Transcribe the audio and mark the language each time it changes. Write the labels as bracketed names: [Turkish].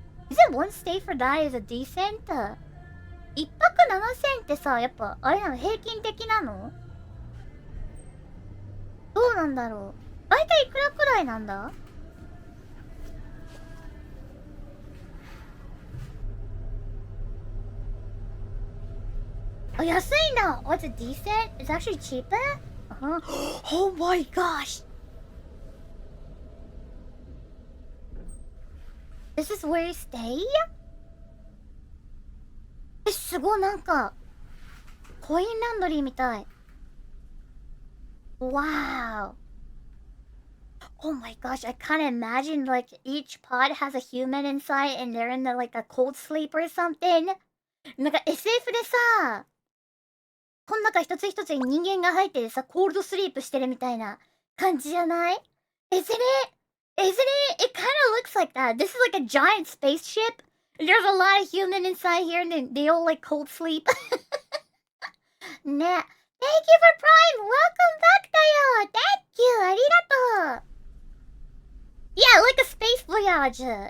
[English] Is it one stay for die is a decent? [Japanese] 一泊7000ってさ、やっぱ、あれなの平均的なのどうなんだろう大体いくらくらいなんだあ、安いんだ [English] What's it decent? It's actually cheaper? Oh my gosh! This is where you stay? [Japanese] すごいなんかコインランドリーみたい [English] Wow Oh my gosh I can't imagine like each pod has a human inside and they're in the, like a cold sleep or something [Japanese] なんか SF でさこの中一つ一つに人間が入ってさコールドスリープしてるみたいな感じじゃない [English] Isn't it? Isn't it? It kind of looks like that This is like a giant spaceship There's a lot of human inside here and they all like cold sleep. Nah. Thank you for Prime! Welcome back, dayo! Thank you! Arigato! Yeah, like a space voyage!